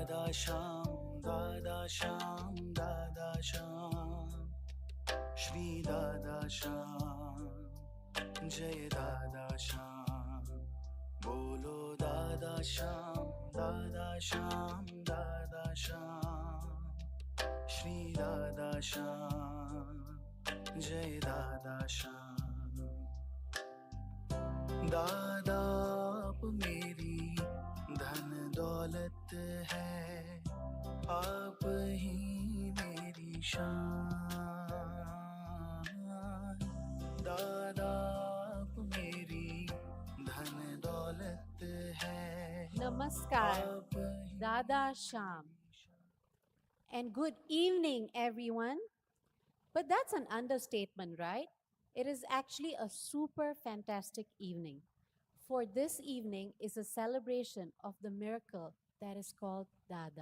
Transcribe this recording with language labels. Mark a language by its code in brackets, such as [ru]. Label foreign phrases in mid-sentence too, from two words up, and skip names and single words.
[hi] दादा शाम, दादा शाम, श्री दादा शाम, जय दादा शाम, बोलो दादा शाम, दादा शाम, दादा शाम, श्री दादा शाम, जय दादा शाम. दादा आप मेरी धन दौलत है, आप ही मेरी शान। दादा आप मेरी धन दौलत है, Namaskar, आप ही Dada Sham. [en] And good evening, everyone. But that's an understatement, right? It is actually a super fantastic evening. For this evening is a celebration of the miracle that is called Dada.